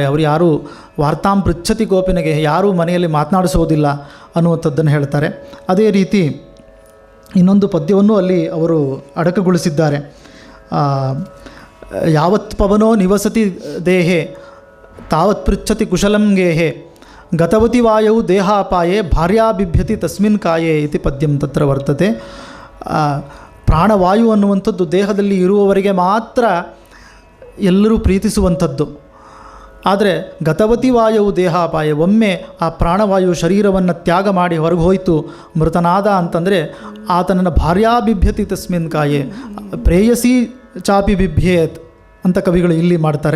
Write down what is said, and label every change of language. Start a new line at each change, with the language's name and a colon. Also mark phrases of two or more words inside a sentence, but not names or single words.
Kannada: ಅವರು ಯಾರೂ
Sanskrit: ವಾರ್ತಾಂ ಪೃಚ್ಛತಿ ಕೋಪಿನಗೆ,
Kannada: ಯಾರೂ ಮನೆಯಲ್ಲಿ ಮಾತನಾಡಿಸೋದಿಲ್ಲ ಅನ್ನುವಂಥದ್ದನ್ನು ಹೇಳ್ತಾರೆ. ಅದೇ ರೀತಿ ಇನ್ನೊಂದು ಪದ್ಯವನ್ನು ಅಲ್ಲಿ ಅವರು ಅಡಕಗೊಳಿಸಿದ್ದಾರೆ.
Sanskrit: ಯಾವತ್ ಪವನೋ ನಿವಸತಿ ದೇಹೆ ತಾವತ್ ಪೃಚ್ಛತಿ ಕುಶಲಂ ಗೇಹೆ ಗತವತಿ ವಾಯವು ದೇಹಾಪಾಯೇ ಭಾರ್ಯಾ ಬಿಭ್ಯತಿ ತಸ್ಮಿನ್ ಕಾಯೇ ಇತಿ ಪದ್ಯಂ ತತ್ರ ವರ್ತತೆ.
Kannada: ಪ್ರಾಣವಾಯು ಅನ್ನುವಂಥದ್ದು ದೇಹದಲ್ಲಿ ಇರುವವರೆಗೆ ಮಾತ್ರ ಎಲ್ಲರೂ ಪ್ರೀತಿಸುವಂಥದ್ದು. ಆದರೆ
Sanskrit: ಗತವತಿ ವಾಯವು ದೇಹಾಪಾಯ,
Kannada: ಒಮ್ಮೆ ಆ ಪ್ರಾಣವಾಯು ಶರೀರವನ್ನು ತ್ಯಾಗ ಮಾಡಿ ಹೊರಗೆ ಹೋಯಿತು, ಮೃತನಾದ ಅಂತಂದರೆ ಆತನನ್ನು
Sanskrit: ಭಾರ್ಯಾ ಬಿಭ್ಯತಿ ತಸ್ಮಿನ್ ಕಾಯೇ, ಪ್ರೇಯಸಿ ಚಾಪಿ ಬಿಭ್ಯೇತ್
Kannada: ಅಂತ ಕವಿಗಳು ಇಲ್ಲಿ ಮಾಡ್ತಾರೆ.